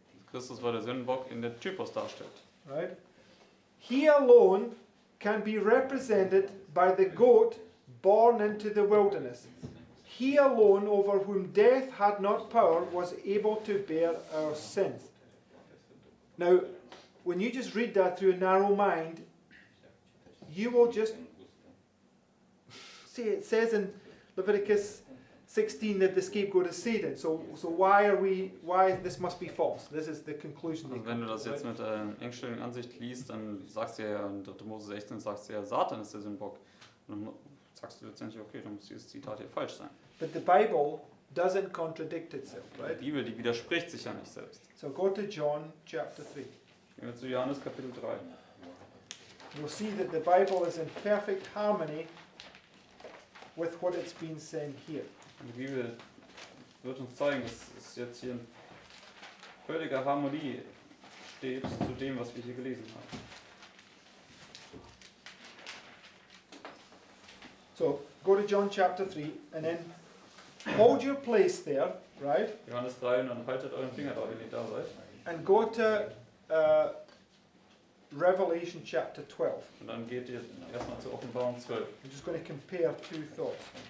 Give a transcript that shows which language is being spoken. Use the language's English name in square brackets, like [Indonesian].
[German] Christus war der Sündenbock, den der Typus darstellt. [English] Right? He alone can be represented by the goat born into the wilderness. He alone, over whom death had not power, was able to bear our sins. Now, when you just read that through a narrow mind, you will just see it says in Leviticus 16 that the scapegoat is Satan. So why this must be false? This is the conclusion. they [German] Also wenn du [English] come [German] das [English] to, [German] jetzt [English] right? [German] mit engstirnigen Ansicht liest, dann sagst du ja in 3. Mose 16, sagst du ja, Satan ist der Sündenbock. Und dann sagst du letztendlich, okay, dann muss dieses Zitat hier falsch sein. [English] But the Bible doesn't contradict itself, [German] Die [English] right? [German] Bibel, die widerspricht sich ja nicht selbst. [English] So go to John chapter 3. [German] Gehen wir zu Johannes Kapitel 3. [English] You'll see that the Bible is in perfect harmony with what it's been saying here. [German] Und die Bibel wird uns zeigen, dass es jetzt hier in völliger Harmonie steht zu dem, was wir hier gelesen haben. [English] So go to John chapter 3 and then hold your place there, right? [German] Johannes 3 und dann haltet euren Finger da, wenn ihr da seid. [English] And go to Revelation chapter 12. [German] Und dann geht ihr erstmal zur Offenbarung 12. [English] I'm just going to compare two thoughts.